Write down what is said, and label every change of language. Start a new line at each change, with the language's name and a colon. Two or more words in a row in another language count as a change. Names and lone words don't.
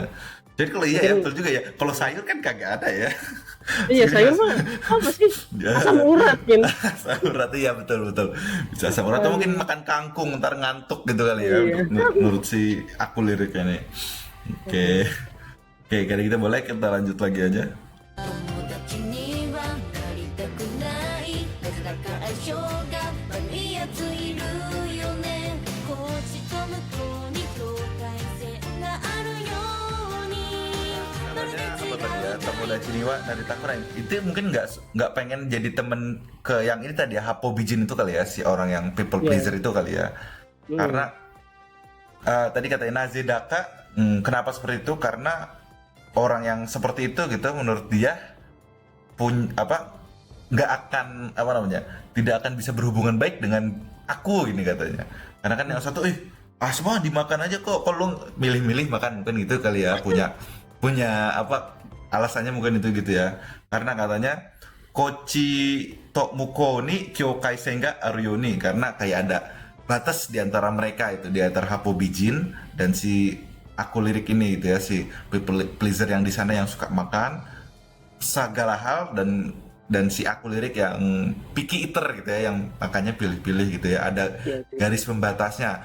Indonesian: Jadi kalau iya ya betul juga ya, kalau sayur kan kagak ada ya. Iya sayur mah apa sih, asam urat kan. Asam urat iya betul bisa asam urat, atau mungkin makan kangkung ntar ngantuk gitu kali ya, menurut si aku liriknya nih. Oke, kali kita boleh kita lanjut lagi aja.
Japanese: 友達にはなりたくないなぜだか相性が悪いやついるよねこっちと向こうに境界線があるように
Indonesian: Namanya apa tadi ya,
Japanese: 友達にはなりたくない.
Indonesian: Itu mungkin nggak pengen jadi temen ke yang ini tadi ya, Hapobijin itu kali ya, si orang yang
English: people pleaser
Indonesian: itu kali ya. Karena tadi katanya Nazedaka, kenapa seperti itu? Karena orang yang seperti itu gitu menurut dia nggak akan tidak akan bisa berhubungan baik dengan aku ini katanya, karena kan yang satu semua dimakan aja kok, kalau milih-milih makan mungkin gitu kali ya, punya alasannya mungkin itu gitu ya, karena
Japanese: katanya こっちと向こうに境界線があるように,
Indonesian: karena kayak ada batas di antara mereka itu, di antara Hapobijin dan si aku lirik ini gitu ya, si
English: people pleaser
Indonesian: yang di sana yang suka makan segala hal, dan si aku lirik yang
English: picky eater
Indonesian: gitu ya, yang makannya pilih-pilih gitu ya, ada garis pembatasnya.